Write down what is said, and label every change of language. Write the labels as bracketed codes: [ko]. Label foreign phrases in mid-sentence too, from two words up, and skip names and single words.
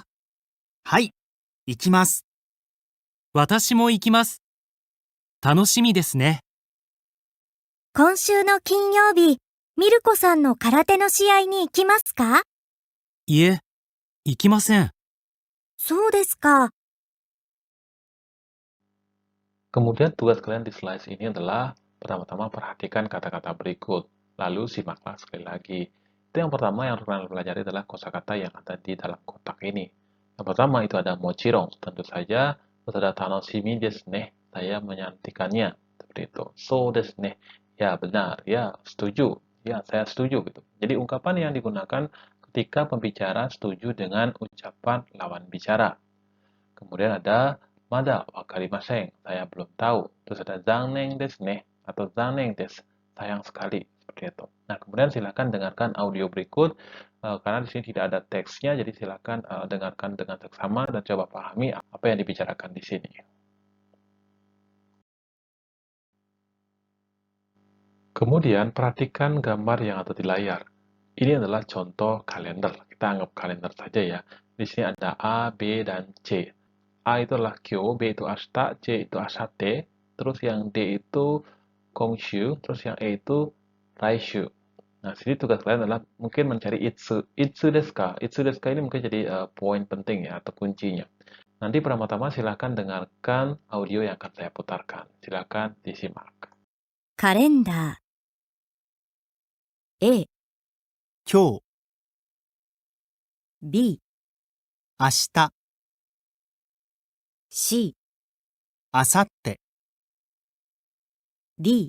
[ja] はい、行きます。私も行きます。楽しみですね。今週の金曜日、ミルコさんの空手の試合に行きますか？いえ、行きません。そうですか。 [id] Kemudian tugas kalian di slide ini adalah pertama-tama perhatikan kata-kata berikut, lalu simaklah sekali lagi. Itu yang pertama yang harus kalian pelajari adalah kosakata yang ada di dalam kotak ini. Yang pertama itu ada mochirong, tentu saja, terus ada [ja] 楽しみですね, [id] saya menyantikannya, seperti itu. [ja] そうですね, [id] ya benar, ya setuju, ya saya setuju gitu. Jadi ungkapan yang digunakan ketika pembicara setuju dengan ucapan lawan bicara. Kemudian ada [ja] まだわかりません, [id] saya belum tahu. Terus ada [ja] 残念ですね [id] atau [ja] 残念です, [id] sayang sekali, seperti itu. Nah, kemudian silakan dengarkan audio berikut karena di sini tidak ada teksnya, jadi silakan dengarkan dengan seksama dan coba pahami apa yang dibicarakan di sini. Kemudian perhatikan gambar yang ada di layar. Ini adalah contoh kalender. Kita anggap kalender saja ya. Di sini ada A, B, dan C. A itu adalah kyo, B itu ashita, C itu asate, terus yang D itu kongshu, terus yang E itu raishu. Nah, sini tugas kalian adalah mungkin mencari itsu. [ja] いつですか? いつですか [id] ini mungkin jadi poin penting ya, atau kuncinya. Nanti pertama-tama silakan dengarkan audio yang akan saya putarkan. Silakan disimak. [ja] カレンダー A、今日、 B、明日、 C、明後日、 D、